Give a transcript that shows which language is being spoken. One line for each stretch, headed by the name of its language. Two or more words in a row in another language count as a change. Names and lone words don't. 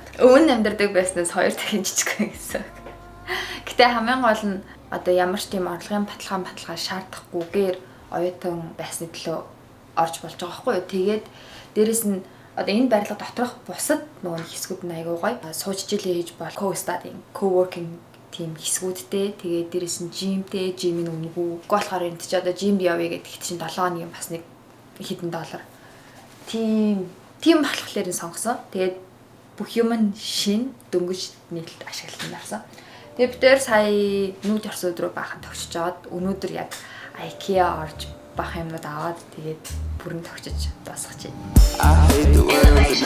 Mongolian: Өвн амьдардаг байснаас 2 дахин жижигхэн гэсэн. Гэтэ хамгийн гол нь одоо ямар ч тийм орлогын баталгаа шаардахгүйгээр оюутан байсны төлөө орж болж байгаа байхгүй юу. Тэгээд дээрэс нь одоо энэ барилга доторх бусад нөгөө хэсгүүд нь аягүй гоё. Сууж жилээ хийж бол
English: co-studying, co-working
Mongolian: тийм хэсгүүдтэй. Тэгээд дээрэс нь жимтэй, жимийн үнэгүй. Болохоор энэ ч одоо жимд явъя гэдэг чинь 7 хоногийн бас нэг хэдэн доллар. Тийм болохоор энэ сонгосон. Тэгээд бүх юм нь шин дөнгөж нийлэлд ашиглалтанд авсан. Тэгээд бид тээр сая нүүж орсон өдрөө баахан тогтчихж аваад өнөөдөр яг IKEA орж бах юмнууд аваад тэгээд бүрэн тогтчих дуусгаж байна.